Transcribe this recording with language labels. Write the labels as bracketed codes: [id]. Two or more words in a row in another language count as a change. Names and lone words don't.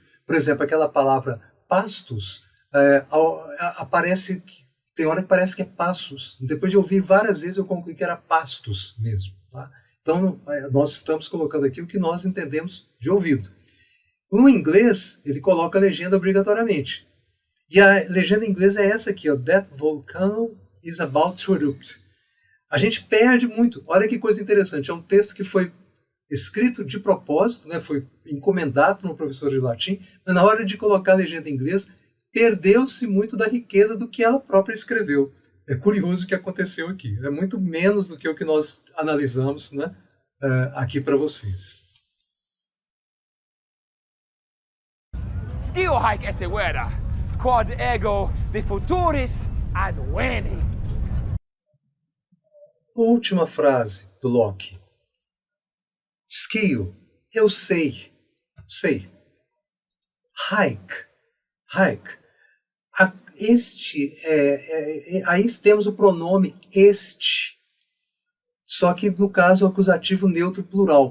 [pt] Por exemplo, aquela palavra pastos, aparece, tem hora que parece que é passos. Depois de ouvir várias vezes, eu concluí que era pastos mesmo. Tá? Então, nós estamos colocando aqui o que nós entendemos de ouvido. No inglês, ele coloca a legenda obrigatoriamente. E a legenda em inglês é essa aqui, ó, [en] That volcano is about to erupt. [pt] A gente perde muito. Olha que coisa interessante. É um texto que foi escrito de propósito, né, foi encomendado por um professor de latim, mas na hora de colocar a legenda em inglês, perdeu-se muito da riqueza do que ela própria escreveu. É curioso o que aconteceu aqui. É muito menos do que o que nós analisamos, né, aqui para vocês. [la] Skio haec esse vera, quod ego de futuris adveni. [pt] Última frase do Locke. Skio, eu sei. Haec. Aí temos o pronome este, só que no caso o acusativo neutro plural.